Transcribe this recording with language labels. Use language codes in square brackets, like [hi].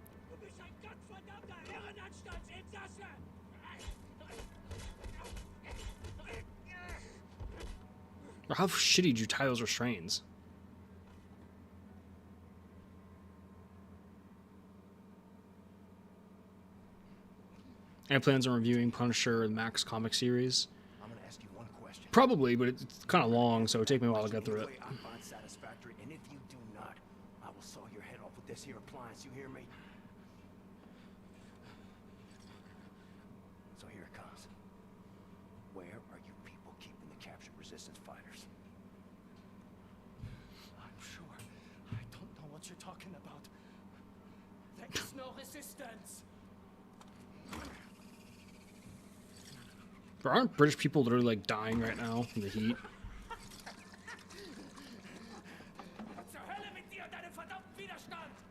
[de] Du bist ein gottverdammter Irrenanstaltsinsasse! [en] How shitty did you tie those restraints? Any plans on reviewing Punisher and Max comic series? I'm gonna ask you one question. Probably, but it's kind of long, so it'll take me a while to get through it. Anyway, I find satisfactory, and if you do not, I will saw your head off with this here appliance. You hear me? So here it comes. Where are you people keeping the captured resistance fighters? I'm sure. I don't know what you're talking about. There is no resistance. But aren't British people literally like dying right now from the heat? [de] Zur Hölle mit dir und deinem verdammten Widerstand!